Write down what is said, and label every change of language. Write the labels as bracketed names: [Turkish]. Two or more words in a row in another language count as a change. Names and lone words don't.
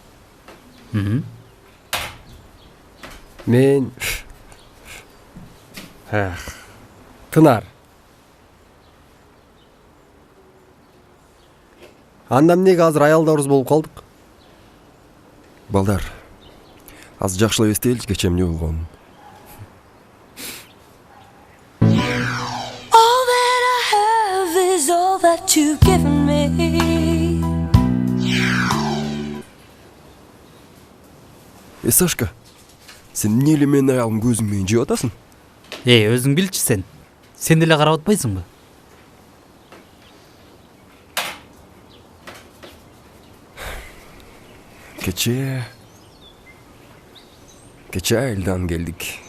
[Kyrgyz] Мен Тынар. Анда эмнеге азыр аялдарыбыз болуп калдык? Балдар, аз жакшылап эстеличи кече эмне болгонун. [English] All that I have is all that you've given me. [Kyrgyz] Сашка, сен эмне эле менин аялым көзүң менен жеп атасың? Өзүң билчи сен. Сен деле карап атпайсыңбы? Кече айылдан келдик.